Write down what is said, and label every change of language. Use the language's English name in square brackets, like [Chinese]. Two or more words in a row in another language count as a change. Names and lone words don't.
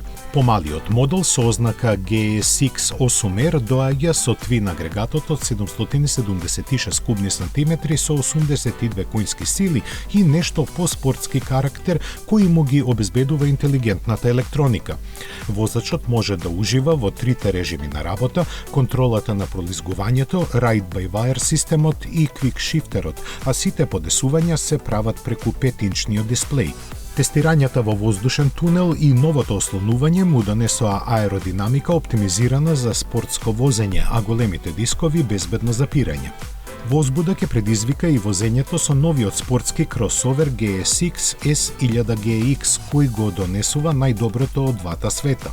[Macedonian] Помалиот модел со ознака GSX 8R доаѓа со твин агрегатот од 776 кубни сантиметри со 82 коњски сили и нешто поспортски карактер кој му ги обезбедува интелигентната електроника. Возачот може да ужива во трите режими на работа, контролата на пролизгувањето, ride-by-wire системот и [English] quick shifterот, [Macedonian] а сите подесувања се прават преку 5-инчниот дисплеј. Тестирањата во воздушен тунел и новото ослонување му донесоа аеродинамика оптимизирана за спортско возење, а големите дискови безбедно запирање. Возбуда ќе предизвика и возењето со новиот спортски кросовер GSX S1000GX, кој го донесува најдоброто од двата света.